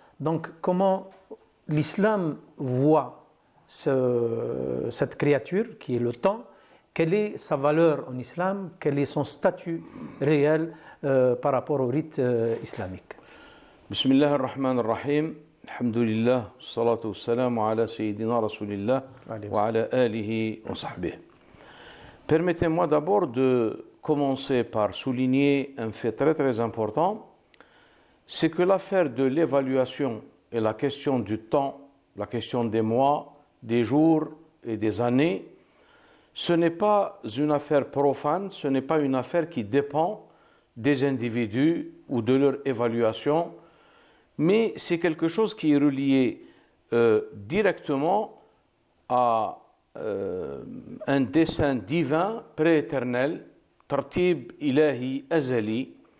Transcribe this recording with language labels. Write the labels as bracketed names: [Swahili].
[French] Donc comment l'islam voit cette créature qui est le temps, quelle est sa valeur en islam, quel est son statut réel par rapport au rite islamique. [Arabic] بسم الله الرحمن الرحيم الحمد لله والصلاة والسلام على سيدنا رسول الله وعلى آله وصحبه. [French] Permettez-moi d'abord de commencer par souligner un fait très très important, c'est que l'affaire de l'évaluation et la question du temps, la question des mois, des jours et des années, ce n'est pas une affaire profane, ce n'est pas une affaire qui dépend des individus ou de leur évaluation, mais c'est quelque chose qui est relié directement à un dessein divin prééternel, [Arabic] tartib ilahi azali.